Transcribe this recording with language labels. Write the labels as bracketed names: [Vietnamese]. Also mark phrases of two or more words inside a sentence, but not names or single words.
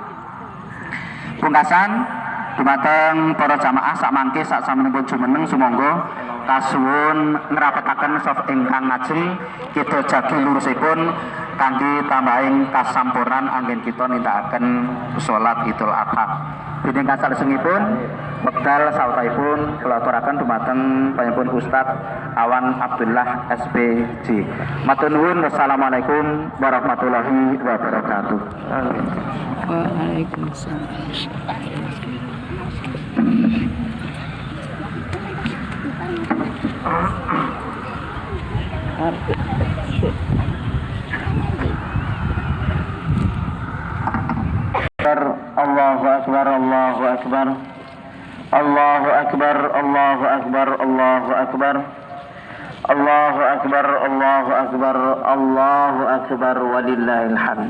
[Javanese] Pungkasan dumateng para jamaah sakmangke saksamunipun jumeneng sumangga kasuwun ngrapetaken sof ingkang ngajeng kita jagi lurusipun kangge tambahing kasampurnan anggen kita nindakaken salat Idul Adha. Dinengkan salajengipun wekdal sautaipun kula aturaken dumateng panjenengan Ustaz Awan Abdullah SPJ. Matur nuwun, [Arabic] والسلام عليكم ورحمة الله وبركاته. وعليكم السلام. الله أكبر الله أكبر الله أكبر الله أكبر الله أكبر الله أكبر الله أكبر الله أكبر ولله الحمد.